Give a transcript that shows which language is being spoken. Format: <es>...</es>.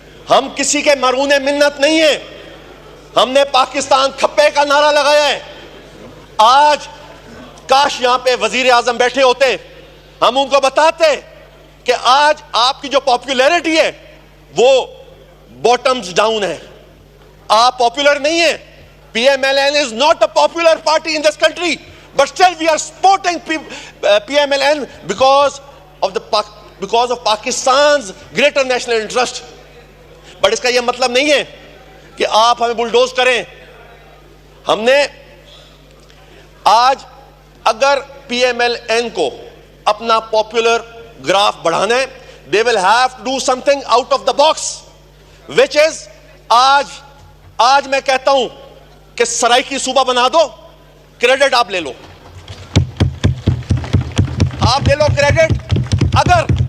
<ur>ہم کسی کے مرہون منت نہیں ہیں. ہم نے پاکستان کھپے کا نعرہ لگایا ہے. آج کاش یہاں پہ وزیر اعظم بیٹھے ہوتے, ہم ان کو بتاتے کہ آج آپ کی جو پاپولیرٹی ہے وہ باٹمز ڈاؤن ہے, آپ پاپولر نہیں ہیں.</ur> <en>PMLN is not a popular party in this country, but still we are supporting PMLN because of Pakistan's greater national interest.</en> <ur>But اس کا یہ مطلب نہیں ہے کہ آپ ہمیں بلڈوز کریں. ہم نے آج اگر PMLN کو اپنا پاپولر گراف بڑھانا ہے,</ur> <en>they will have to do something out of the box, which is</en> <ur>آج میں کہتا ہوں کہ سرائیکی صوبہ بنا دو, کریڈٹ آپ لے لو, کریڈٹ. اگر</ur>